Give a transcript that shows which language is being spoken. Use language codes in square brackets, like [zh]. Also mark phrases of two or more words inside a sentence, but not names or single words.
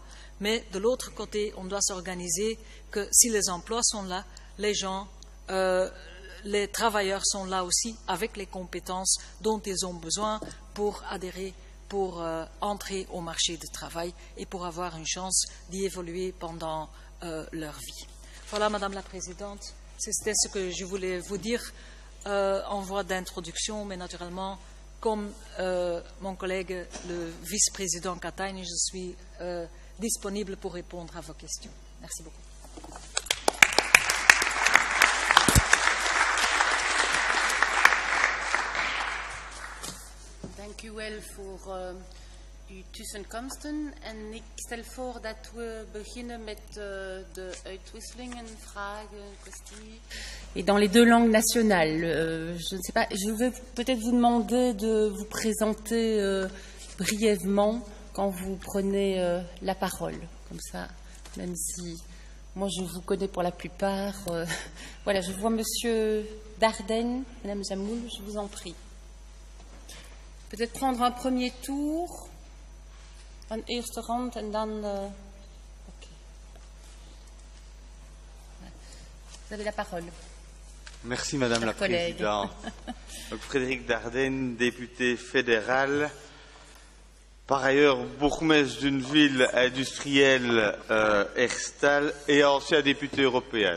[fr] Mais de l'autre côté, on doit s'organiser que si les emplois sont là, les travailleurs sont là aussi avec les compétences dont ils ont besoin pour adhérer, pour entrer au marché du travail et pour avoir une chance d'y évoluer pendant leur vie. Voilà, Madame la Présidente, c'était ce que je voulais vous dire en voie d'introduction, mais naturellement, comme mon collègue, le vice-président Katainen, je suis disponible pour répondre à vos questions. Merci beaucoup. [nl] Dank u wel voor uw tussenkomsten. En ik stel voor dat we beginnen met de uitwisselingen, vragen, kwesties. [fr] Et dans les deux langues nationales, je ne sais pas, je vais peut-être vous demander de vous présenter brièvement quand vous prenez la parole. Comme ça, même si moi je vous connais pour la plupart. Voilà, je vois Monsieur Dardenne, Madame Jamoul, je vous en prie. Peut-être prendre un premier tour, [nl] een eerste rond en dan... [fr] Okay. Vous avez la parole. Merci Madame la Présidente. Donc, Frédéric Dardenne, député fédéral, par ailleurs bourgmestre d'une ville industrielle Herstal et ancien député européen.